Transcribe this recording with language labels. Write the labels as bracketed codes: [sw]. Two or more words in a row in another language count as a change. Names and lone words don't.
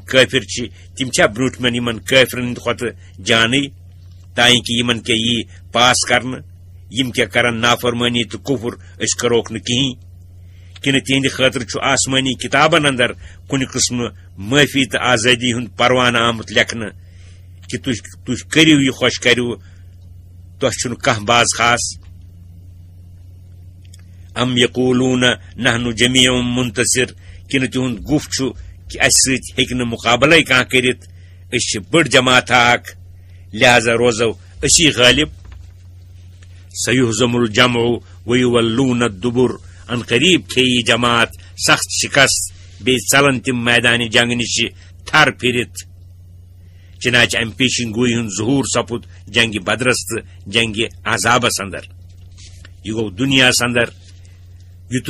[ks] کٲفر چھِ تِم چھا برٛوٗنٛٹھمٮ۪ن یِمن کٲفرن ہٕنٛدِ کھۄتہٕ جانٕے تانۍ کہِ یِمن کیٛاہ یی پاس کرنہٕ یِم کیٛاہ کرن نافرمٲنی تہٕ کُفر أسۍ کروکھ نہٕ کِہیٖنۍ کنہ تہندِ خاطر چھُ آسمانی کتابن اندر کُنہِ قٕسمہٕ معٲفی تہٕ آزٲدی ہُنٛد پروانہٕ آمُت لیکھنہٕ کہِ تُہۍ کٔرِو یہِ خۄش کٔرِو تۄہہِ چھُنہٕ کانٛہہ باز خاص [ar] ام یقولون نحن جمیع منتصر [ks] کنہ تِہُنٛد گُف چھُ کہِ اسہِ سۭتۍ ہیٚکہِ نہٕ مُقابلے کانٛہہ کٔرِتھ أسۍ چھِ بٔڑ جماعت اکھ لہذا روزو أسی غٲلب سیہزم [ar] الجمع ویولون الدبر ان قریب [ks] کھیٚیہِ جماعت سخت شکست بیٚیہِ ژلن تِم میدانِ جنگ نِش تھر پھرِتھ چنانچہ امہِ پیشن گوئی ہُنٛد ظہوٗر سپُد جنگہِ بدرس تہٕ جنگہِ عذابس اندر یہِ گوٚو دُنیاہس اندر یُتُے